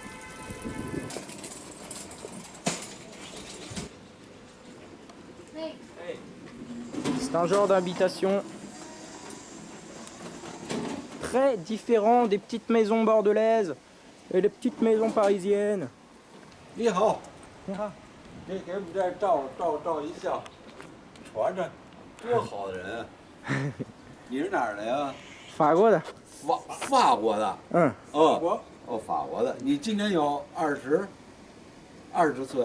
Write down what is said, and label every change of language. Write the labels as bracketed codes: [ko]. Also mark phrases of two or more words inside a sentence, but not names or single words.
[fr] C'est un genre d'habitation très différent des petites maisons bordelaises et des petites maisons parisiennes. [zh] 你好， Nira. 你给我们这儿照一相，传着，多好的人啊！你是哪儿的呀？法国的。法国的。嗯。哦法国的。你今年有20岁，